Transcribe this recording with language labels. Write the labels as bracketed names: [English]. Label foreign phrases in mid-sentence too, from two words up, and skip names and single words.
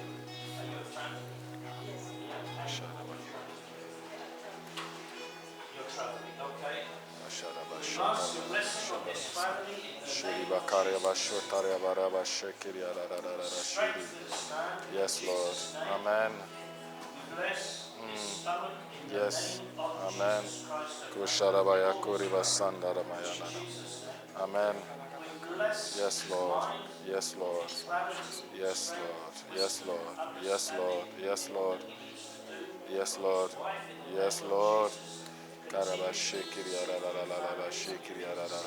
[English] Are you a family? You're traveling, okay? Ask your blessing on this family in the name of strength and stand. Yes, Lord. Amen. Bless his stomach in the Yes. name of Amen. Jesus Christ. Kusharabaya kuriba sandaramayana. Jesus' name. Amen. We bless Yes, his Lord. mind, Yes, Lord. his clarity, Yes, strength, Lord. Yes, wisdom, Lord. Yes, Lord. understanding Yes, in Lord. what he needs to do. Yes, Lord. His wife in the Yes, name of Lord. Jesus. Karaba Continue to shikiri intercede for your yararararara family, shikiri intercede yararara.